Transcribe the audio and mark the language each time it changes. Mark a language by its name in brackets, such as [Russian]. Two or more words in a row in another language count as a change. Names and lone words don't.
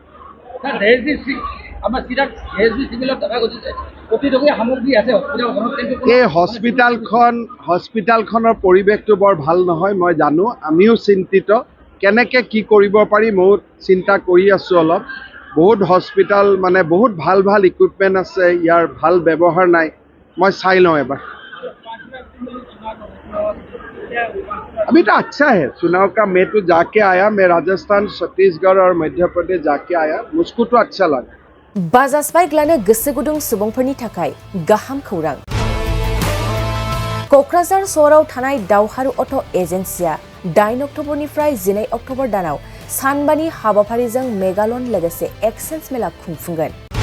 [Assamese] এই হস্পিটালখনৰ পৰিৱেশটো বৰ ভাল নহয়, মই জানো। আমিও চিন্তিত, কেনেকৈ কি কৰিব পাৰি ময়ো চিন্তা কৰি আছোঁ অলপ। বহুত হস্পিটাল মানে বহুত ভাল ইকুইপমেণ্ট আছে, ইয়াৰ ভাল ব্যৱহাৰ নাই। মই চাই লওঁ এবাৰ। [Hindi] अभी तो अच्छा है। चुनाव का मैं तो जाके आया, मैं राजस्थान, छत्तीसगढ़ और मध्य प्रदेश जाके आया, मुझको तो अच्छा लगा। [Bodo] बाजास्पाइ ग्लानो गोसो गुदुं सुबुंफोरनि थाखाय गाहाम खौरां। क'क्राझार सहराव थानाय दावहारु अट' एजेन्सिया 9 अक्ट'बरनिफ्राय 12 अक्ट'बर दानाव सानबानि हाबाफारिजों मेगालन लोगोसे एक्सेन्स मेला खुंफुंगोन।